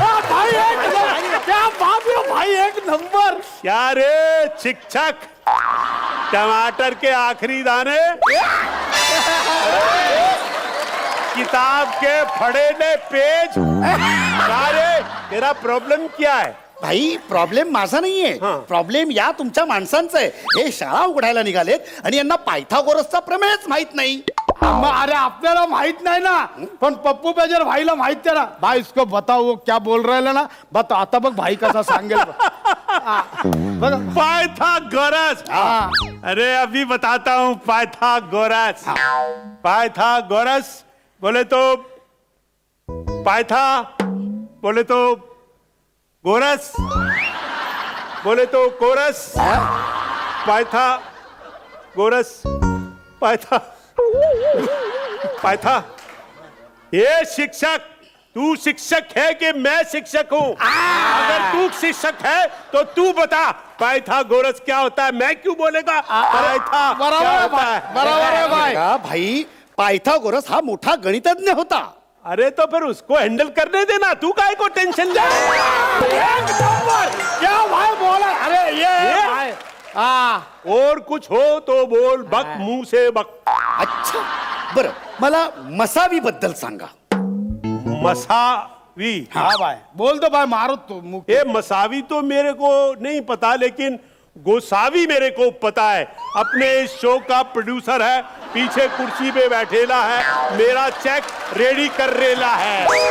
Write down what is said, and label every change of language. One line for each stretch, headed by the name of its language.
Hindi: भाई क्या बात है भाई, एक नंबर. क्या रे छिक छक? टमाटर के आखिरी दाने, किताब के फड़ेले पेज. अरे तेरा प्रॉब्लेम क्या है?
Marathi: भाई प्रॉब्लेम माझा नाहीये, प्रॉब्लेम या तुमच्या माणसांचा आहे. हे शाळा उघडायला निघालेत आणि यांना पायथागोरसचा प्रमेयच माहित नाही. अरे आपल्याला माहित नाही ना, पण पप्पू पेजर भाईला माहित आहे ना.
Hindi: भाई इसको बताओ वो क्या बोल रहे ना.
Marathi: बता आता बघ भाई कसा सांगेल.
Hindi: पायथागोरस. अरे अभी बताता हूँ. पायथागोरस, पायथागोरस बोले तो पायथा, बोले तो गोरस, बोले तो कोरस. पायथा गोरस पायथा पायथा. ये शिक्षक, तू शिक्षक है कि मैं शिक्षक हूँ? अगर तू शिक्षक है तो तू बता पायथागोरस क्या होता है. मैं क्यों बोलेगा पायथा? बराबर है, बराबर है भाई.
Marathi: भाई पायथागोरस हा मोठा गणितज्ञ होता.
Hindi: अरे तो फिर उसको हैंडल करने देना, तू काहे को टेंशन ले? क्या भाई बोला? अरे ये भाई. और कुछ हो तो बोल, बक मुंह से बक.
Marathi: अच्छा बरं मला मसावी बद्दल सांगा. मसावी?
Hindi: हाँ भाई बोल दो भाई, मारो तो मुंह. ये मसावी तो मेरे को नहीं पता, लेकिन गोसावी मेरे को पता है. अपने इस शो का प्रोड्यूसर है, पीछे कुर्सी पे बैठेला है, मेरा चेक रेडी कर रेला है.